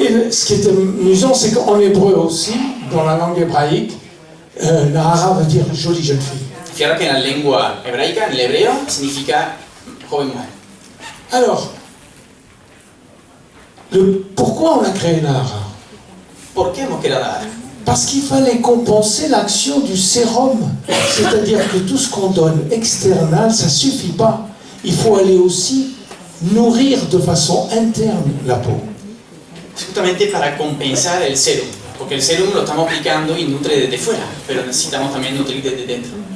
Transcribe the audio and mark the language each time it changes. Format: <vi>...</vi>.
<fr>Ce qui est amusant, c'est qu'en hébreu aussi, dans la langue hébraïque, Nahara veut dire jolie jeune fille.</fr> <es>Fijaros que en la lengua hebraica, en el hebreo, significa joven mujer.</es> <fr>Alors, pourquoi on a créé Nahara?</fr> <es>¿Por qué hemos creado Nahara?</es> <fr>Parce qu'il fallait compenser l'action du sérum. C'est-à-dire que tout ce qu'on donne external, ça ne suffit pas. Il faut aller aussi nourrir de façon interne la peau.</fr> <es>Es justamente para compensar el serum, porque el serum lo estamos aplicando y nutre desde fuera, pero necesitamos también nutrir desde dentro.</es>